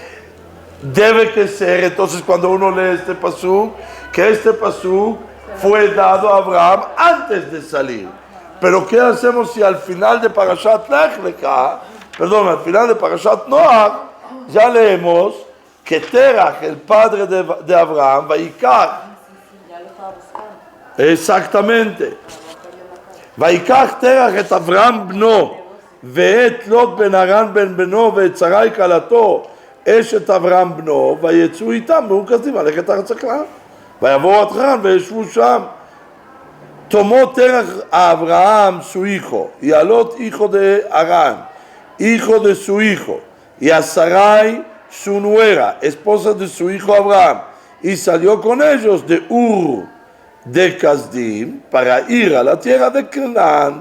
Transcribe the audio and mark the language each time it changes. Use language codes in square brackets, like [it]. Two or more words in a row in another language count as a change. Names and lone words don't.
[es] Debe que ser, entonces cuando uno lee este pasuk, que este pasuk fue dado a Abraham antes de salir. Pero ¿qué hacemos si al final de Parashat Lech Lecha, al final de Parashat Noach, ya leemos que Terach, el padre de Abraham, Vaikach, exactamente, [he] ויקח תרח את אברהם בנו, ואת לוט בן הרן בן בנו ואת שרי כלתו אשת אברהם בנו ויצאו איתם מאוכזים ללכת ארץ כנען ויבואו עד חרן וישבו שם. [es] Tomó Terach a Abraham su hijo y a Lot hijo de Harán, hijo de su hijo, y a Sarai su nuera, esposa de su hijo Abraham, y salió con ellos de Ur de Kasdim para ir a la tierra de Canaán.